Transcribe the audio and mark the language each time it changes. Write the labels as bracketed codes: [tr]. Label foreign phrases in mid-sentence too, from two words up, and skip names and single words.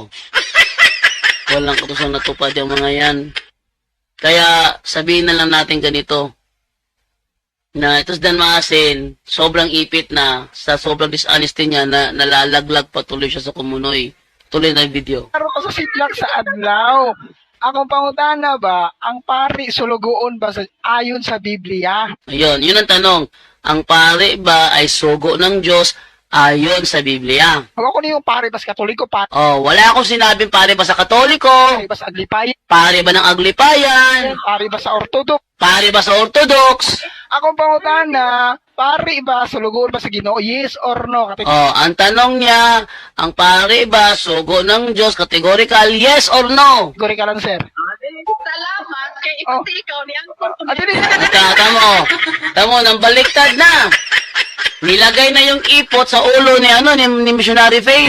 [tl] Walang kautusang natupad yung mga yan. Kaya sabihin na lang natin ganito, na ito si Dan Maasin, sobrang ipit na, sa sobrang dishonesty niya, na nalalaglag patuloy siya sa kumunoy. Tuloy na yung video. [ceb] Karon ka sa sitlak sa adlaw. Akong pangutana ba, ang pari sulugoon ba ayon sa Biblia? [tl] Ayun, yun ang tanong. Ang pare ba ay sugo ng Diyos ayon sa Biblia? [ceb] Ako ni yung pari ba sa Katoliko, pari [tl] Oh, wala akong sinabing pare ba sa Katoliko, [ceb] ba sa Aglipay, [tl] pare ba ng Aglipayan, [ceb] pari ba sa Orthodox? pare ba sa Orthodox. Akong pangutana, pari ba sulugoon ba sa Ginoo? [en] Yes or no? [tl] Oh, ang tanong niya, ang pare ba sugo ng Diyos, categorical, [en] yes or no? [tl] Kategori ka lang, sir. [ceb] Salamat kay Oh. ikaw ni Angkon. [tl] Tamo, nang baliktad na. Nilagay na yung ipot sa ulo ni Missionary Faith.